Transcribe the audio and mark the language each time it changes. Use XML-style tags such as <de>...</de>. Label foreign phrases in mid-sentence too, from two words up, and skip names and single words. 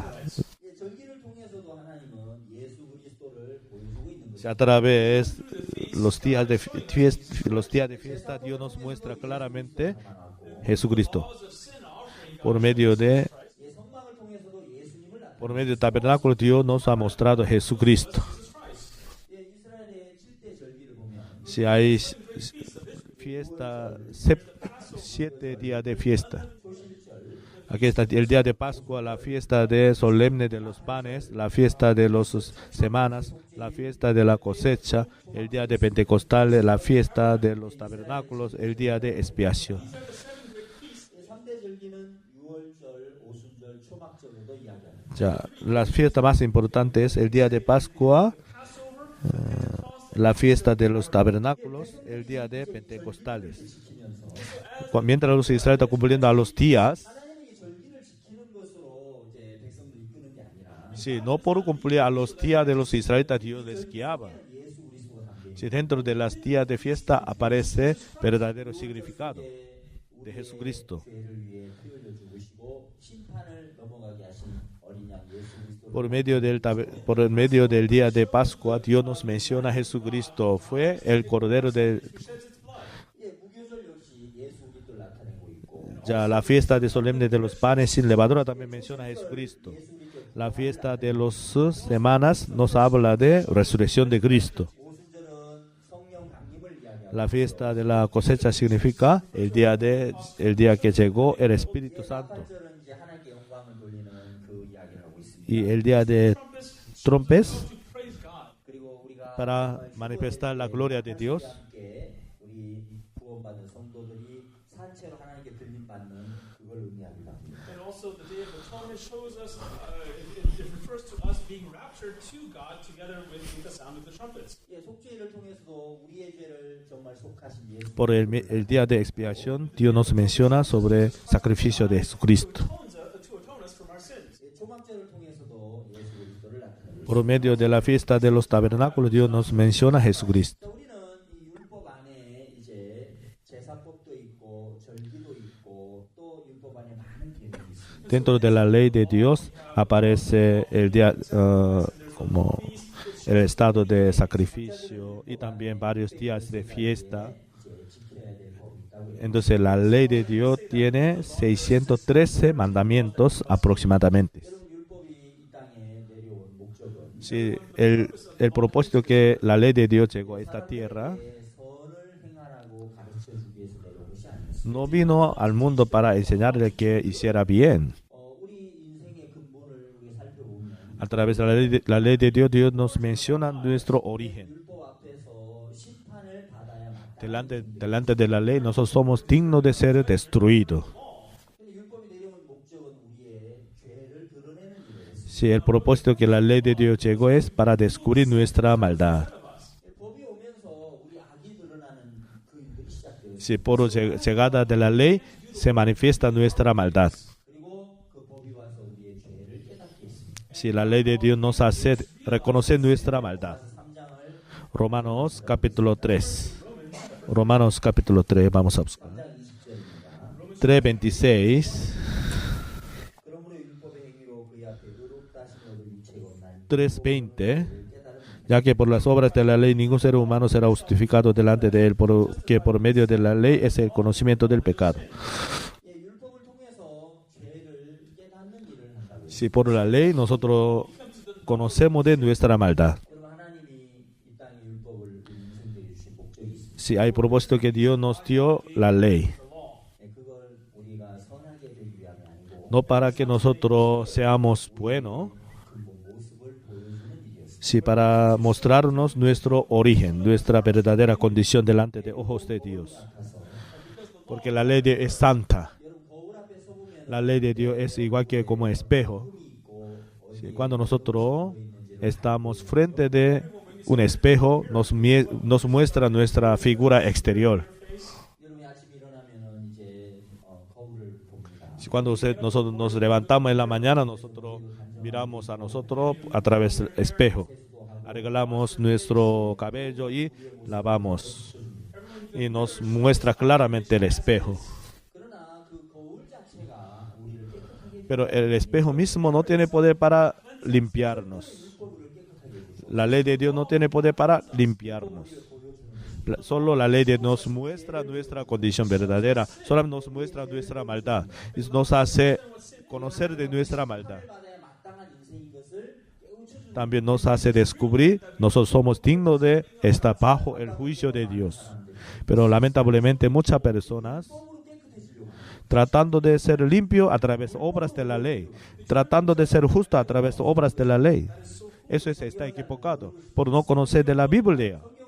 <ko>예, 절기를 통해서도 하나님은 예수 그리스도를 보여주고 있는</ko> <es>Sí,</es> <ko>거죠.</ko> <es>a través los días de fiesta, Dios nos muestra claramente Jesucristo. Por medio</es> <ko>예, 성막을 통해서도 예수님을 나타내.</ko> <es>por medio del tabernáculo, Dios nos ha mostrado Jesucristo.</es> <ko>예, 이스라엘의 7대 절기를 보면</ko> <es>Si hay fiesta, 7 días de fiesta. Aquí está el día de Pascua, la fiesta de solemne de los panes, la fiesta de las semanas, la fiesta de la cosecha, el día de Pentecostal, la fiesta de los tabernáculos, el día de expiación.</es> <ko>예, 3대 절기는 유월절, 오순절, 초막절로도 이야기합니다.</ko> <es>Ya, las fiestas más importantes es el día de Pascua, la fiesta de los tabernáculos, el día de Pentecostales. Mientras los israelitas cumpliendo a los días,</es> <ko>하나님이 절기를 지키는 것으로 이제 백성들 이끄는 게 아니라</ko> <es>sí, no por cumplir a los días de los israelitas Dios les guiaba.</es> <ko>예수 그리스도가 담겨</ko> <es>Si dentro de las días de fiesta aparece verdadero significado de Jesucristo.</es> <ko>죄를 위해 피 흘려 죽으시고 심판을 넘어가게 하신 어린 양 예수 그리스도를</ko> <es>Por medio del día de Pascua, Dios nos menciona a Jesucristo. Fue el Cordero de...</es> <ko>예, 무교절 역시 예수 그리스도를 나타내고 있고</ko> <es>Ya, la fiesta de solemne de los panes sin levadura también menciona a Jesucristo. La fiesta de las semanas nos habla de resurrección de Cristo.</es> <ko>오순절은 성령 강림을 이야기하고</ko> <es>La fiesta de la cosecha significa el día que llegó el Espíritu Santo.</es> <ko>한절은 이제 하나님께 영광을 돌리는 그 이야기를 하고 있습니다.</ko> <es>Y el día de trompes</es> <en>Praise God.</en> <ko>그리고 우리가</ko> <es>para manifestar la gloria de Dios.</es> <ko>함께 우리 구원받은 성도들이 산채로 하나님께 들림 받는 그걸 의미합니다.</ko> <en>And also the Day of Atonement shows us, it refers to us being raptured to God together with the sound of the trumpets.</en> <ko>예, 속죄를 통해서도 우리의 죄를 정말 속하신 예수</ko> <es>Por el día de expiación, Dios nos menciona sobre el sacrificio de Jesucristo.</es> <en>To atone us from our sins.</en> <ko>예, 초막절을 통해서도 예수 그리스도를 나타내고</ko> <es>Por medio de la fiesta de los tabernáculos, Dios nos menciona a Jesucristo.</es> <ko>있습니다. 우리는 이 율법 안에 이제 제사법도 있고 절기도 있고 또 율법 안에 많은 계명이 있습니다.</ko> <es>Dentro de la ley de Dios aparece el día como el estado de sacrificio y también varios días de fiesta.</es> <ko>이제 지켜야 될 법이 있다고요.</ko> <es>Entonces la ley de Dios tiene 613 mandamientos aproximadamente.</es> <ko>여러분 율법이 이 땅에 내려온 목적은</ko> <es>Sí, el propósito que la ley de Dios llegó a esta tierra</es> <ko>선을 행하라고 가르쳐 주기 위해서 내려온 것이 아니었습니다.</ko> <es>no vino al mundo para enseñarle que hiciera bien.</es> <ko>우리 인생의 근본을 우리가 살펴보면</ko> <es>A través de la ley de Dios, Dios nos menciona nuestro origen.</es> <ko>율법 앞에서 심판을 받아야 마땅.</ko> <es>Delante de la ley, nosotros somos dignos de ser destruidos.</es> <ko>근데 율법이 내려온 목적은 우리의 죄를 드러내는 일을 했습니다.</ko> <es>Sí, el propósito que la ley de Dios llegó es para descubrir nuestra maldad.</es> <ko>법이 오면서 우리 악이 드러나는 그 일들이 시작돼요.</ko> <es>Sí, por llegada de la ley se manifiesta nuestra maldad.</es> <ko>그리고 그 법이 와서 우리의 죄를 깨닫게 했습니다.</ko> <es>Si la ley de Dios nos hace reconocer nuestra maldad.</es> <ko>3장을</ko> <es>Romanos capítulo 3. Romanos capítulo 3, vamos a buscar.</es> <ko>20절입니다. 3:26. 그러므로 율법의 행위로 그의 앞에 의롭다 하심을 유체가 없나니</ko> <es>3:20. Ya que por las obras de la ley ningún ser humano será justificado delante de él, porque por medio de la ley es el conocimiento del pecado.</es> <ko>예, 율법을 통해서 죄를 깨닫는 일을 한다고.</ko> <es>Si por la ley nosotros conocemos de nuestra maldad.</es> <ko>여러분 하나님이 이 땅에 율법을 인생들에 주신 목적이 있습니다.</ko> <es>Si hay propósito que Dios nos dio la ley,</es> <ko>예, 그걸 우리가 선하게 되기 위함이 아니고</ko> <es>no para que nosotros seamos buenos,</es> <ko>그 모습을 보여주는 일이었습니다.</ko> <es>si para mostrarnos nuestro origen, nuestra verdadera condición delante de ojos de Dios. Porque la ley es santa.</es> <ko>여러분 거울 앞에 서보면</ko> <es>La ley de Dios es igual que como espejo. Sí, cuando nosotros estamos frente de un espejo, nos muestra nuestra figura exterior.</es> <ko>여러분이 아침 일어나면은 이제 거울을 봅니다.</ko> <es>Si cuando nosotros nos levantamos en la mañana, nosotros miramos a nosotros a través del espejo. Arreglamos nuestro cabello y lavamos. Y nos muestra claramente el espejo.</es> <ko>그러나 그 거울 자체가 우리를 깨끗하게</ko> <es>Pero el espejo mismo no tiene poder para limpiarnos. La ley de Dios no tiene poder para limpiarnos. Solo la ley de Dios nos muestra nuestra condición verdadera. Solo nos muestra nuestra maldad. Y nos hace conocer de nuestra maldad.</es> <ko>받아야 마땅한 인생인 것을 깨우쳐</ko> <es>También nos hace descubrir nosotros somos dignos de estar bajo el juicio de Dios. Pero lamentablemente muchas personas tratando de ser limpio a través de obras de la ley, tratando de ser justo a través de obras de la ley. Eso está equivocado por no conocer de la Biblia.</es>